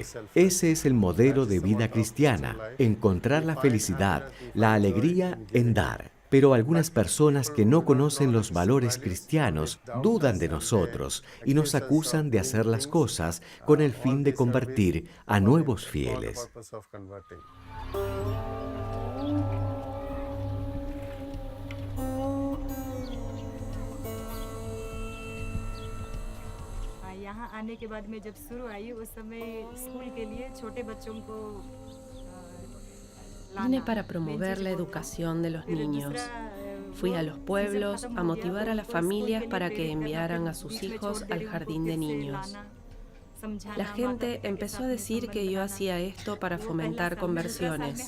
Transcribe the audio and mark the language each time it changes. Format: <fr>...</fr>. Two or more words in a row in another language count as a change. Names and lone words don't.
<es>Ese es el modelo de vida cristiana. Encontrar la felicidad, la alegría en dar. Pero algunas personas que no conocen los valores cristianos dudan de nosotros y nos acusan de hacer las cosas con el fin de convertir a nuevos fieles.</es> <hi>यहाँ आने के बाद में जब शुरू आई उस समय स्कूल के लिए छोटे बच्चों को</hi> <es>Vine para promover la educación de los niños. Fui a los pueblos a motivar a las familias para que enviaran a sus hijos al jardín de niños. La gente empezó a decir que yo hacía esto para fomentar conversiones.</es>